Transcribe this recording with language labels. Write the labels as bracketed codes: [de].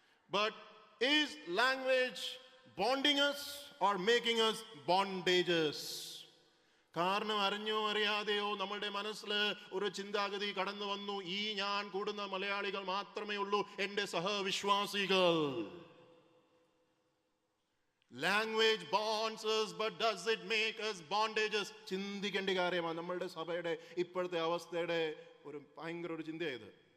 [en] But is language bonding us or making us bondages? [ml] കാരണം അറിഞ്ഞോ അറിയാതെയോ നമ്മളുടെ മനസ്സിൽ ഒരു ചിന്താഗതി കടന്നു വന്നു, ഞാൻ കൂടുന്ന മലയാളികൾ മാത്രമേ ഉള്ളൂ എൻ്റെ സഹവിശ്വാസികൾ. [en] Language bonds us, but does it make us bondages? [ml] ചിന്തിക്കേണ്ട കാര്യമാണ്. നമ്മളുടെ സഭയുടെ ഇപ്പോഴത്തെ അവസ്ഥയുടെ ഒരു ഭയങ്കര ഒരു ചിന്തയായത്.